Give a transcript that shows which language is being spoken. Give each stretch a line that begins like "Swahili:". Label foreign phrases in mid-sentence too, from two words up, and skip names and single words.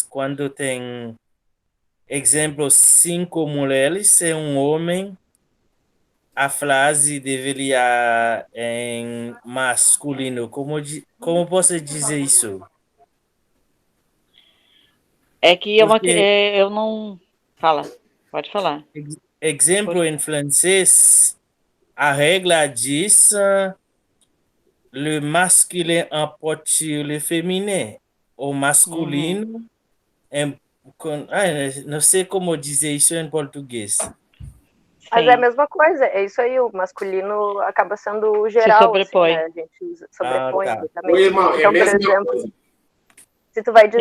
Portuguese: Quando tem, exemplo, 5 mulheres e um homem, a frase deveria em masculino. Como posso dizer isso? É que eu não... Fala, pode falar. Exemplo, em francês, a regra diz
French: le masculin emporte sur le féminin.
Portuguese: O masculino... não sei como dizer isso em português. Mas é a mesma coisa, é isso aí, o masculino acaba sendo o geral, se sobrepõe. Assim, né? A gente sobrepõe, tá. exatamente. Irmão, então, por exemplo, se tu vai dizer